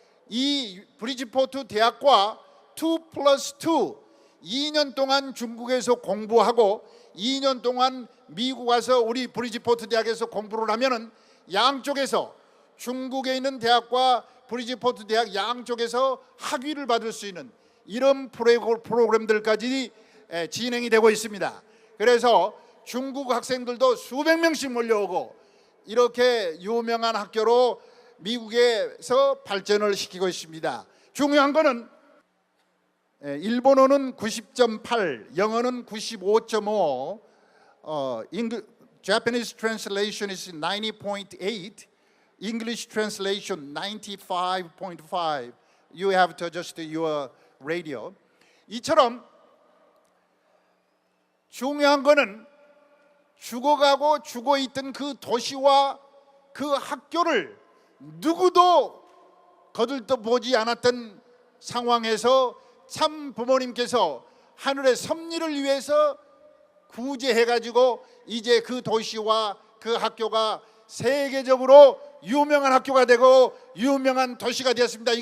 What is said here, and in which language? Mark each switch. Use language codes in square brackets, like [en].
[ko] 이 브리지포트 대학과 2+2 2년 동안 중국에서 공부하고 2년 동안 미국 와서 우리 브리지포트 대학에서 공부를 하면은 양쪽에서, 중국에 있는 대학과 브리지포트 대학 양쪽에서 학위를 받을 수 있는 이런 프로그램들까지 진행이 되고 있습니다. 그래서 중국 학생들도 수백 명씩 몰려오고 이렇게 유명한 학교로 미국에서 발전을 시키고 있습니다. 중요한 거는 일본어는 90.8, 영어는 95.5, [en] Japanese translation is 90.8, English translation 95.5. You have to adjust your radio. [ko] 이처럼 중요한 거는 죽어가고 죽어있던 그 도시와 그 학교를 누구도 거들떠보지 않았던 상황에서 참 부모님께서 하늘의 섭리를 위해서 구제해가지고 이제 그 도시와 그 학교가 세계적으로 유명한 학교가 되고 유명한 도시가 되었습니다.